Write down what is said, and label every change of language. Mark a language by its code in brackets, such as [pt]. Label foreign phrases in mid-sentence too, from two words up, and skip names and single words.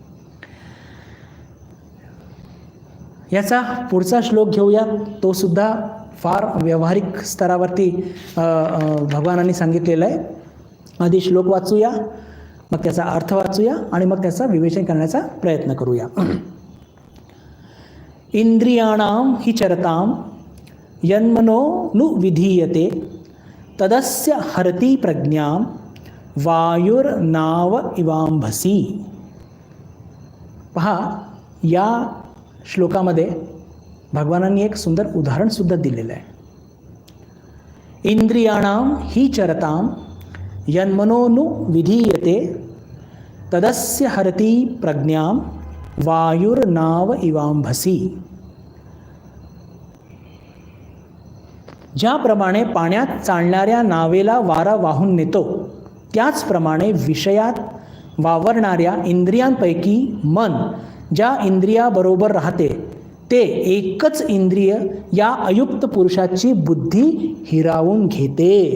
[mr] याचा पुढचा श्लोक घेऊया. तो सुद्धा फार व्यावहारिक स्तरावरती भगवानांनी सांगितलेला आहे. आधी श्लोक वाचूया, मग त्याचा अर्थ वाचूया आणि मग त्याचा विवेचन करण्याचा प्रयत्न करूया. [sa] इंद्रियाणाम हि चरताम यन्मनो नु विधीयते तदस्य हरति प्रज्ञाम वायुर्नाव इवांभसी. [mr] पहा, या श्लोकामध्ये भगवानांनी एक सुंदर उदाहरणसुद्धा दिलेलं आहे. [sa] इंद्रियाणाम हि चरताम यन्मनो नु विधीयते तदस्य हरति प्रज्ञाम वायुर्नाव इवांभसी. [mr] ज्याप्रमाणे पाण्यात चालणाऱ्या नावेला वारा वाहून नेतो त्याचप्रमाणे विषयात वावरणाऱ्या इंद्रियांपैकी मन ज्या इंद्रियाबरोबर राहते ते एकच इंद्रिय या अयुक्त पुरुषाची बुद्धी हिरावून घेते.